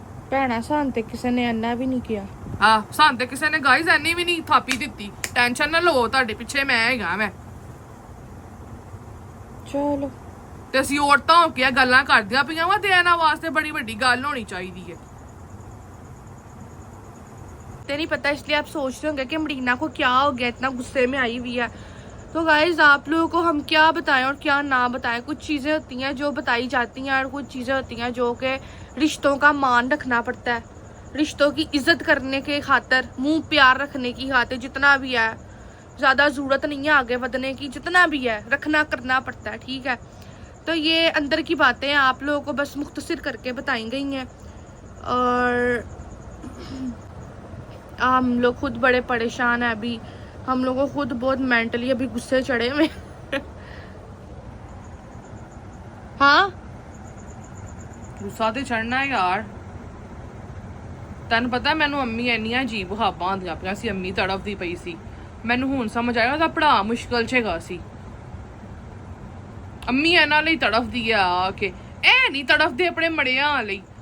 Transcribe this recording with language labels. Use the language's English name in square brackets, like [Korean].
[Punjabi] ਭੈਣਾ ਸਾਨੂੰ ਤੇ ਕਿਸੇ ਨੇ ਇੰਨਾ ਵੀ ਨਹੀਂ ਕਿਹਾ। ਹਾਂ, ਸਾਨੂੰ ਤੇ ਕਿਸੇ ਨੇ ਗਾਈਜ਼ ਐਨੀ ਵੀ ਨਹੀਂ ਥਾਪੀ ਦਿੱਤੀ। ਟੈਨਸ਼ਨ ਨਾ ਲਓ, ਤੁਹਾਡੇ ਪਿੱਛੇ ਮੈਂ ਹੈਗਾ। ਮੈਂ ਚਲੋ, ਤੇ ਅਸੀਂ ਔਰਤਾਂ ਹੋ ਕੇ ਗੱਲਾਂ ਕਰਦੀਆਂ ਪਈਆਂ ਵਾ, ਤੇ ਇਹਨਾਂ ਵਾਸਤੇ ਬੜੀ ਵੱਡੀ ਗੱਲ ਹੋਣੀ ਚਾਹੀਦੀ है। [Hindi] नहीं पता, इसलिए आप सोच रहे होंगे कि मरीना को क्या हो गया, इतना गुस्से में आई हुई है। तो गाइज आप लोगों को हम क्या बताएं और क्या ना बताएं। कुछ चीज़ें होती हैं जो बताई जाती हैं और कुछ चीज़ें होती हैं जो कि रिश्तों का मान रखना पड़ता है, रिश्तों की इज्जत करने के खातिर, मुंह प्यार रखने की खातिर, जितना भी है, ज़्यादा ज़रूरत नहीं है आगे बढ़ने की, जितना भी है रखना करना पड़ता है, ठीक है। तो ये अंदर की बातें आप लोगों को बस मुख्तसर करके बताई गई हैं, और हम लोग खुद बड़े परेशान हैं अभी। हम लोगों को खुद बहुत मेंटली अभी गुस्से चढ़े हुए हाँ, [Punjabi] ਗੁੱਸਾ ਤੇ ਚੜਨਾ ਹੈ ਯਾਰ। ਤੈਨੂੰ ਪਤਾ ਮੈਨੂੰ ਅੰਮੀ ਇੰਨੀਆਂ ਅਜੀਬ ਹਾਬਾਂ ਆਉਂਦੀਆਂ ਪਈਆਂ ਸੀ, ਅੰਮੀ ਤੜਫਦੀ ਪਈ ਸੀ। ਮੈਨੂੰ ਹੁਣ ਸਮਝ ਆਇਆ ਉਹਦਾ ਪੜਾ ਮੁਸ਼ਕਲ 'ਚ ਹੈਗਾ ਸੀ। ਅੰਮੀ ਇਹਨਾਂ ਲਈ ਤੜਫਦੀ ਆ ਕਿ ਇਹ ਨਹੀਂ ਤੜਫਦੇ ਆਪਣੇ ਮੜਿਆਂ ਲਈ।